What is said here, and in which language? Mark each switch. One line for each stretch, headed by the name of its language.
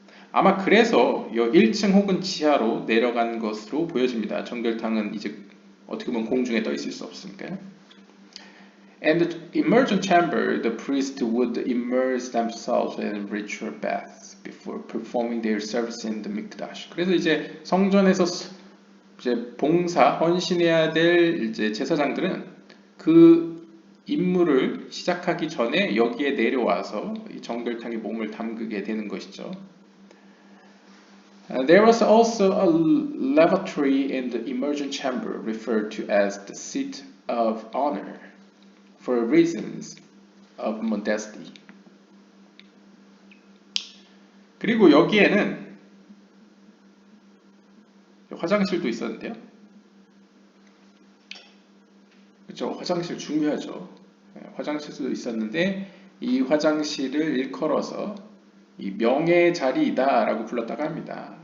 Korean: 아마 그래서 1층 혹은 지하로 내려간 것으로 보여집니다. 정결탕은 이제 어떻게 보면 공중에 떠 있을 수 없으니까요.
English: And the emergent chamber, the priest would immerse themselves in ritual baths before performing their service in the mikdash.
Korean: 그래서 이제 성전에서 이제 봉사, 헌신해야 될 이제 제사장들은 그 임무를 시작하기 전에 여기에 내려와서 이 정결탕에 몸을 담그게 되는 것이죠.
English: There was also a lavatory in the emergent chamber, referred to as the seat of honor, for reasons of modesty.
Korean: 그리고 여기에는 화장실도 있었는데요. 그렇죠. 화장실 중요하죠. 화장실도 있었는데 이 화장실을 일컬어서 이 명예의 자리이다라고 불렀다고 합니다.